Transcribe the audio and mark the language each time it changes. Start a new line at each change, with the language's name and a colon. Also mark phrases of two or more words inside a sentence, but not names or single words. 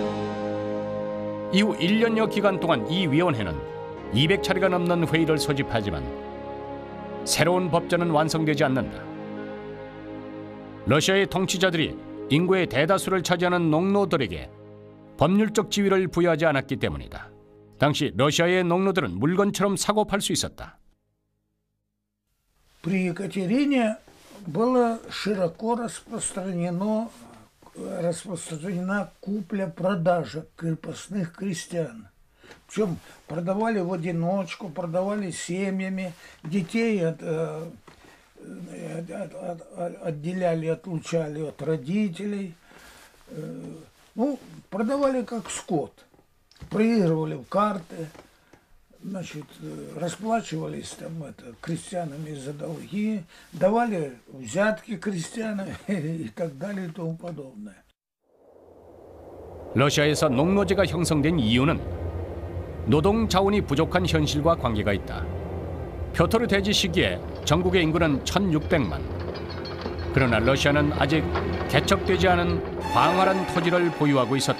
Korean: 이후 1년여 기간 동안 이 위원회는 200차례가 넘는 회의를 소집하지만 새로운 법전은 완성되지 않는다. 러시아의 통치자들이 인구의 대다수를 차지하는 농노들에게 법률적 지위를 부여하지 않았기 때문이다. 당시 러시아의 농노들은 물건처럼 사고 팔 수 있었다.
Russian: При Екатерине была широко распространена купля-продажа крепостных крестьян. Причем продавали в одиночку, продавали семьями, детей отделяли, отлучали от родителей. Ну, продавали как скот. Проигрывали в карты, значит, расплачивались там крестьянами за долги, давали взятки крестьянам и так далее и тому подобное.
Korean: 러시아에서 농노제가 형성된 이유는 노동 자원이 부족한 현실과 관계가 있다. 표토르 대제 시기에 전국의 인구는 1600만. 그러나 러시아는 아직 개척되지 않은 광활한 토지를 보유하고 있었다.